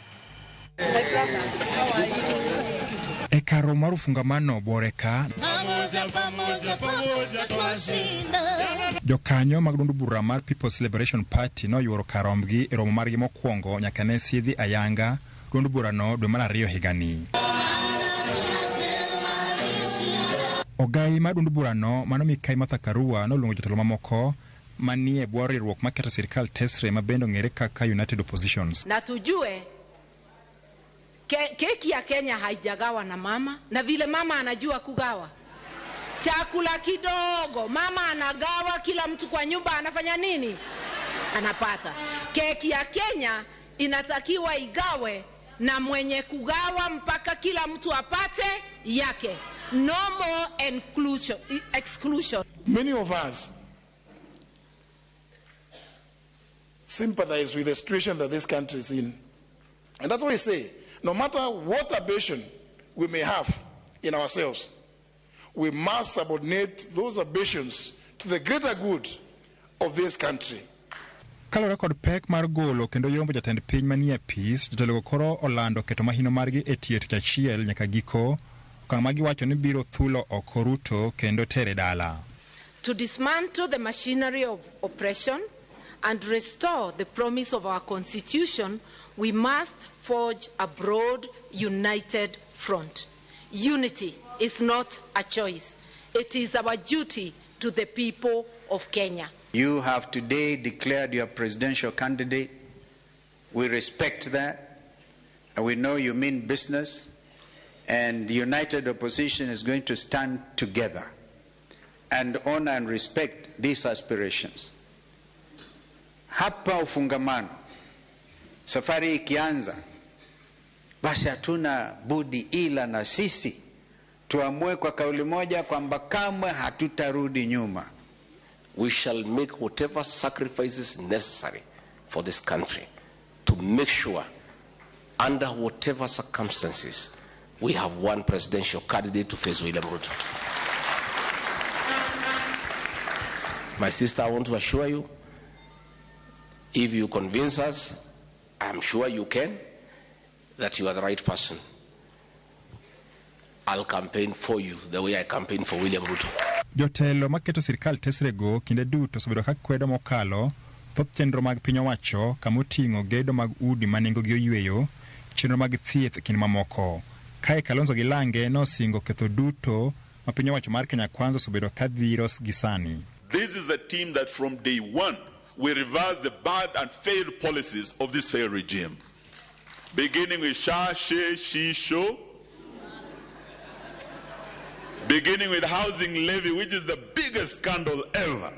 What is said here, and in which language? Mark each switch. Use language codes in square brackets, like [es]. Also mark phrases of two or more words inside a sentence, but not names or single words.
[luo] E karo mar fungamano boreka jokanyo mag duond bura mar People's Liberation Party no yuoro karomgi e romo margi mokwongo nyaka ne sidhi ayanga duond burano dwe mar 2 higani. Ogai mar duond burano mano Mikai Martha Karua noluongo jotelo mamoko manie bwo riwruok maketo sirkal tesre mabendo ng'ere kaka United Oppositions. [sw] Na tujue keki ya Kenya haijagawa na mama, na vile mama anajua kugawa chakula kidogo, mama anagawa, kila mtu kwa nyumba anafanya nini? Anapata. Keki ya Kenya inatakiwa igawe na mwenye kugawa mpaka kila mtu apate yake. [en] No more exclusion. Many of us sympathize with the situation that this country is in. And that's why we say, no matter what ambition we may have in ourselves, we must subordinate those ambitions to the greater good of this country. [luo] Kalore kod pek mar golo kendo yombo jatend piny manie pis, jotelo koro olando keto mahino margi e tiet achiel nyaka giko, okang' ma giwacho ni biro thulo oko Ruto kendo tere dala. [en] To dismantle the machinery of oppression and restore the promise of our constitution, we must forge a broad, united front. Unity is not a choice. It is our duty to the people of Kenya. You have today declared your presidential candidate. We respect that. And we know you mean business. And the united opposition is going to stand together and honor and respect these aspirations. [sw] Hapa ufungamano, safari ikianza, basi hatuna budi ila na sisi tuamue kwa kauli moja kwamba kamwe hatutarudi nyuma. [en] We shall make whatever sacrifices necessary for this country to make sure, under whatever circumstances, we have one presidential candidate to face William Ruto. My sister, I want to assure you, if you convince us, I'm sure you can, that you are the right person. I'll campaign for you the way I campaign for William Ruto. [luo] Jotelo maketo sirkal tesrego kinde duto osebedo ka kwedo mokalo thoth chenro mag piny owacho kamoting'o gedo mag udi manengo gi oyweyo, chenro mag thieth kinde mamoko. Kae Kalonzo gi Lange nosingo ketho duto ma piny owacho mar Kenya Kwanza osebedo ka dhiro gi sani. [en] This is a team that from day one we reverse the bad and failed policies of this failed regime. Beginning with Sha, She, She, Show, beginning with housing levy, which is the biggest scandal ever.